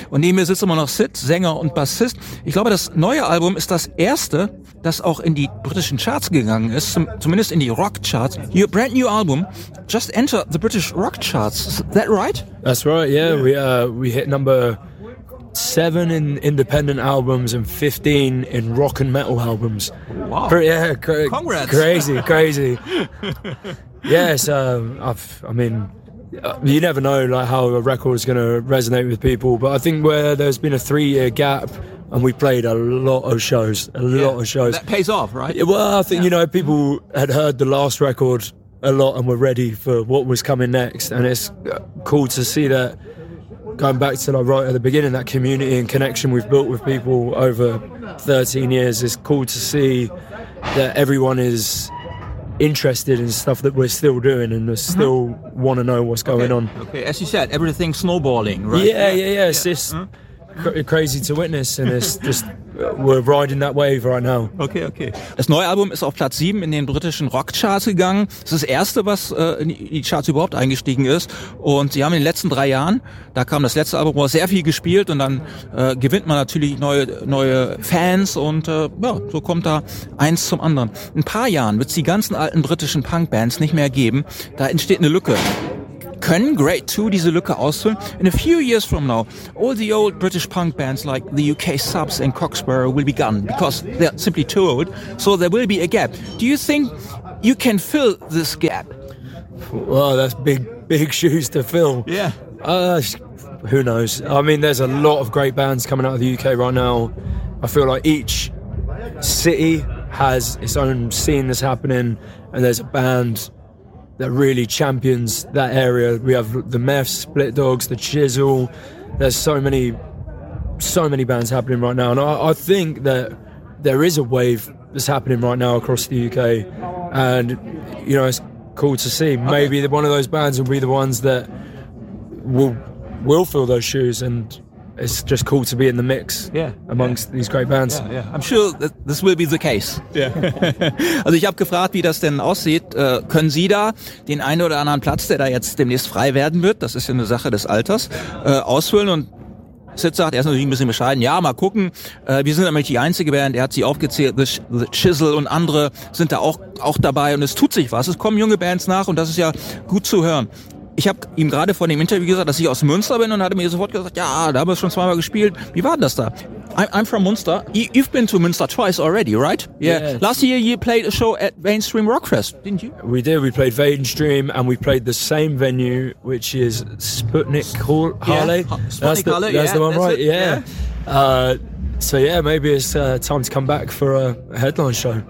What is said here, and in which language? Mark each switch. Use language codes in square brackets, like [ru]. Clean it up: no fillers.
[de] Und neben mir sitzt immer noch Sid, Sänger und Bassist. Ich glaube, das neue Album ist das erste, das auch in die britischen Charts gegangen ist, zumindest in die Rock-Charts. [en] Your brand new album just entered the British Rock Charts. Is that right? That's right, yeah. We hit number 7 in independent albums and 15 in rock and metal albums. Wow. Congrats. Crazy. Yes, you never know like how a record is going to resonate with people, but I think where there's been a 3-year gap and we played a lot of shows. That pays off, right? Well, I think. You know, people had heard the last record a lot and were ready for what was coming next, and it's cool to see that. Going back to like right at the beginning, that community and connection we've built with people over 13 years, it's cool to see that everyone is interested in stuff that we're still doing and they still want to know what's going on. Okay, as you said, everything snowballing, right? Yeah. It's just crazy to witness, and it's just we're riding that wave right now. Okay. [de] Das neue Album ist auf Platz 7 in den britischen Rockcharts gegangen. Das ist das erste, was in die Charts überhaupt eingestiegen ist. Und sie haben in den letzten 3 Jahren, da kam das letzte Album, wo sehr viel gespielt, und dann gewinnt man natürlich neue Fans, und so kommt da eins zum anderen. In ein paar Jahren wird es die ganzen alten britischen Punkbands nicht mehr geben. Da entsteht eine Lücke. Können Grey 2 diese Lücke ausfüllen? [en] In a few years from now, all the old British punk bands like the UK Subs and Cocksparrow will be gone because they're simply too old, so there will be a gap. Do you think you can fill this gap? Well, that's big shoes to fill. Yeah. Who knows? I mean, there's a lot of great bands coming out of the UK right now. I feel like each city has its own scene that's happening, and there's a band that really champions that area. We have the Meths, Split Dogs, the Chisel. There's so many bands happening right now. And I think that there is a wave that's happening right now across the UK. And, you know, it's cool to see. Maybe one of those bands will be the ones that will fill those shoes. And it's just cool to be in the mix amongst these great bands. Yeah. I'm sure that this will be the case. Yeah. [de] Also ich habe gefragt, wie das denn aussieht. Können Sie da den einen oder anderen Platz, der da jetzt demnächst frei werden wird, das ist ja eine Sache des Alters, ausfüllen? Und Sid sagt, er ist natürlich ein bisschen bescheiden. Ja, mal gucken. Wir sind nämlich die einzige Band. Er hat sie aufgezählt. The Chisel und andere sind da auch dabei. Und es tut sich was. Es kommen junge Bands nach, und das ist ja gut zu hören. Ich habe ihm gerade vor dem Interview gesagt, dass ich aus Münster bin, und hat mir sofort gesagt, ja, da haben wir schon zweimal gespielt. Wie war denn das da? [en] I'm from Münster. You've been to Münster twice already, right? Yeah. Yes. Last year you played a show at Vainstream Rockfest, didn't you? We did. We played Vainstream, and we played the same venue, which is Sputnik Hall. That's the one, right? Yeah. So yeah, maybe it's time to come back for a headline show.